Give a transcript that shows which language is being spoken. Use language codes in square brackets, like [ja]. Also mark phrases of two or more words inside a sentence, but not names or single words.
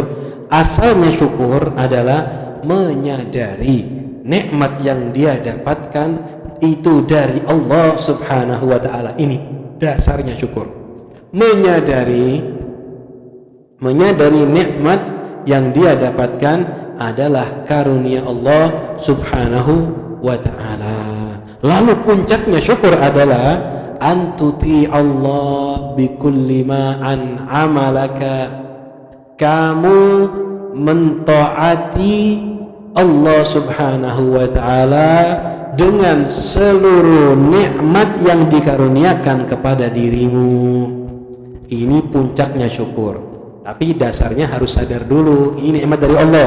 [id] Asalnya syukur adalah menyadari nikmat yang dia dapatkan itu dari Allah [ar] سبحانه وتعالى. [id] Ini dasarnya syukur, menyadari nikmat yang dia dapatkan adalah karunia Allah [ar] سبحانه وتعالى. [id] Lalu puncaknya syukur adalah [ar] أن تطيع الله بكل ما أنعم لك, [id] kamu mentaati Allah [ar] سبحانه وتعالى [id] dengan seluruh nikmat yang dikaruniakan kepada dirimu. Ini puncaknya syukur. Tapi dasarnya harus sadar dulu, ini nikmat dari Allah.